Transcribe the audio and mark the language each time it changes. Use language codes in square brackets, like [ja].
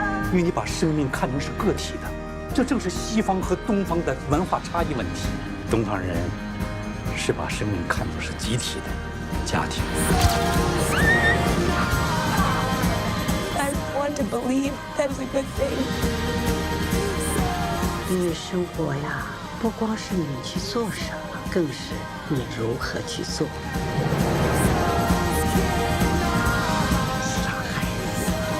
[zh] 因为你把生命看成是个体的，这正是西方和东方的文化差异问题。东方人是把生命看作是集体的家庭。 [en] I want to believe that is a good thing. [zh] 因为生活呀，不光是你去做什么，更是你如何去做。傻孩子。